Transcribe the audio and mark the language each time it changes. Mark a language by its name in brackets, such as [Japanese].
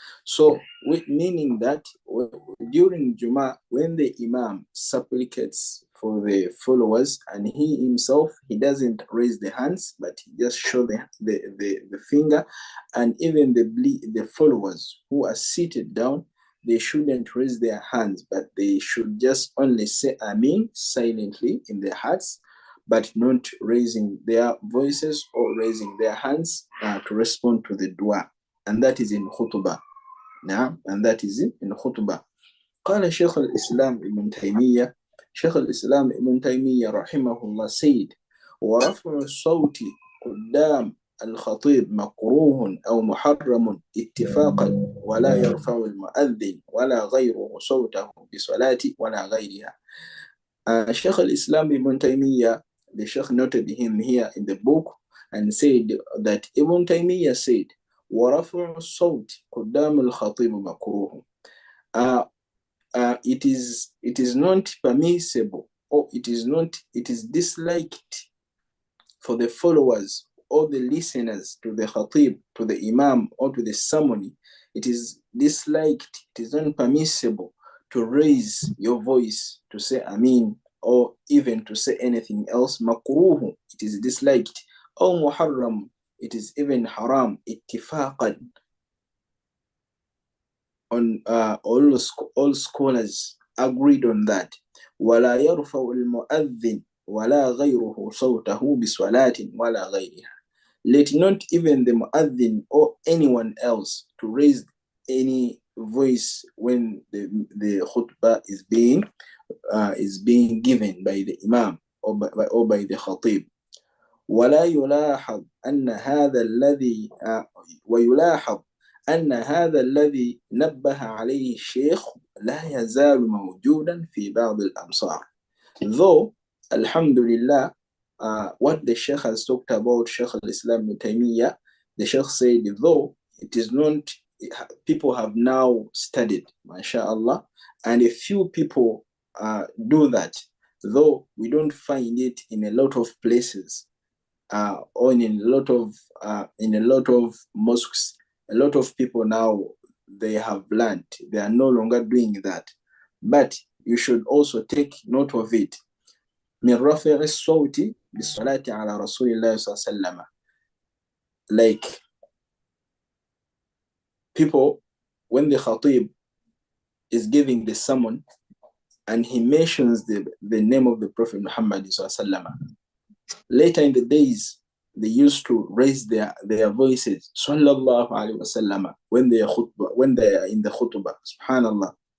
[English] So, meaning that during Juma, when the Imam supplicates for the followers, and he himself, he doesn't raise the hands, but he just show the finger, and even the followers who are seated down, they shouldn't raise their hands, but they should just only say Ameen silently in their hearts, but not raising their voices or raising their hands to respond to the dua. And that is in khutbah. Now, and that is in khutbah. [Arabic] قال شيخ الإسلام ابن تيمية, شيخ الإسلام ابن تيمية رحمه الله [English] said, [Arabic] ورفع الصوت قدام الخطيب مكروه أو محرم اتفاقا ولا يرفع المؤذن ولا غيره صوته بصلاة ولا غيرها. [English] Sheikh al-Islam Ibn Taymiyyah, the Sheikh noted him here in the book and said that Ibn Taymiyyah said, [Arabic] وَرَفْعُ الصَّوْتِ قُدَّامُ الْخَطِيبُ مَكْرُوهٌ. [English] It is not permissible, or it is disliked for the followers or the listeners to the khatib, to the imam, or to the ceremony. It is disliked, it is not permissible to raise your voice to say Ameen, or even to say anything else, makruh, it is disliked, or muharram, it is even haram, ittifaqan, on all scholars agreed on that. [Arabic] ولا يرفع المؤذن ولا غيره صوته بصلاة ولا غيرها. [English] Let not even the mu'adhin or anyone else to raise any voice when the khutbah is being given by the imam or by the khatib. [Arabic] ولا يلاحظ أن هذا الذي ويلاحظ أن هذا الذي نبه عليه الشيخ لا يزال موجودا في بعض الأمصار. [English] Though, alhamdulillah, what the Sheikh has talked about, Sheikh al-Islam Ibn Taymiyyah, the Sheikh said, though it is not, people have now studied, mashallah, and a few people do that, though we don't find it in a lot of places, or in a lot of mosques. A lot of people now, they have learned, they are no longer doing that. But you should also take note of it. [Arabic] من رفع الصوت بالصلاة على رسول الله صلى الله عليه وسلم. [English] Like people, when the khatib is giving the sermon and he mentions the name of the Prophet Muhammad [Arabic] صلى الله عليه وسلم, [English] later in the days, they used to raise their voices, sallallahu alaihi wasallam, when they are in the khutbah, subhanallah.